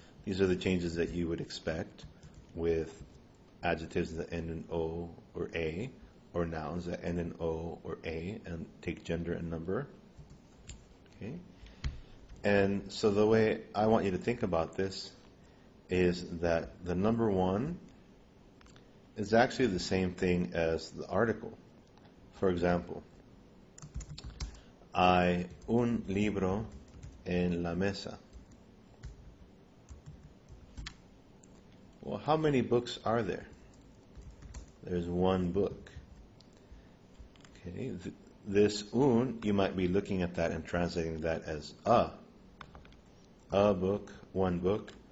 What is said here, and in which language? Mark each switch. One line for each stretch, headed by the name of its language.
English: These are the changes that you would expect with adjectives that end in O or A, or nouns that end in O or A and take gender and number. Okay? And so the way I want you to think about this is that the number one is actually the same thing as the article. For example,
Spanish: hay un libro en la mesa.
English: Well, how many books are there? There's one book. Okay, this un, you might be looking at that and translating that as a book, one book.